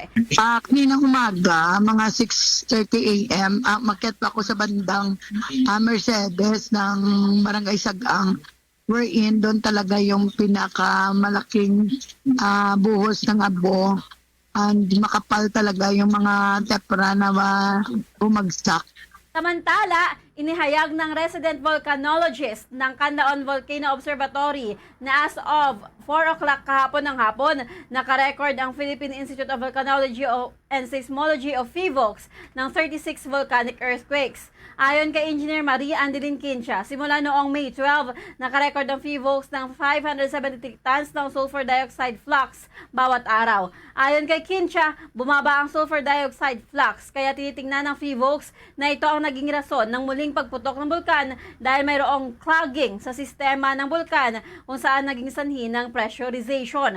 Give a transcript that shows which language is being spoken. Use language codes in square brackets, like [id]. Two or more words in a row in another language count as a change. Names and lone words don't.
[tl] Kaninang umaga, mga 6:30 a.m., makyat ako sa bandang Mercedes ng Barangay Sagaang. Wherein doon talaga yung pinakamalaking buhos ng abo. And makapal talaga yung mga tepra na bumagsak. Samantala, inihayag ng resident volcanologist ng Canlaon Volcano Observatory na [en] as of 4 o'clock [tl] kahapon ng hapon, nakarecord ang Philippine Institute of Volcanology and Seismology of PHIVOLCS ng 36 [en] volcanic earthquakes. [tl] Ayon kay Engineer Maria Andelin Quincha, simula noong May 12, nakarecord ang PHIVOLCS ng 573 tons ng [en] sulfur dioxide flux [tl] bawat araw. Ayon kay Quincha, bumaba ang [en] sulfur dioxide flux [tl] kaya tinitingnan ng PHIVOLCS na ito ang naging rason ng muling pagputok ng bulkan dahil mayroong clogging sa sistema ng bulkan kung saan naging sanhi ng pressurization.